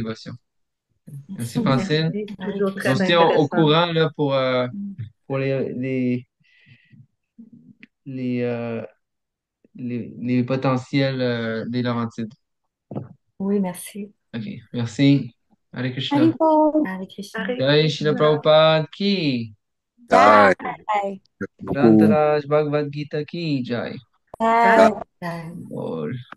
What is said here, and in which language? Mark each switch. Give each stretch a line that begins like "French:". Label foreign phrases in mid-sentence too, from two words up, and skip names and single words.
French: dévotion. Merci, Merci. Francine. Merci, Hare toujours On très se Krishna. tient au intéressant. courant là, pour les, euh, les potentiels des Laurentides. Oui, merci. OK. Merci. Hare Krishna. Haribol. Hare Krishna. Hare
Hindi: जय श्री
French: Krishna.
Hindi: प्रभुपाद की.
French: Ah, Bye. beaucoup.
Hindi: ग्रन्थराज भगवद् गीता की जय.
French: Jai Bye. Jai. Bol.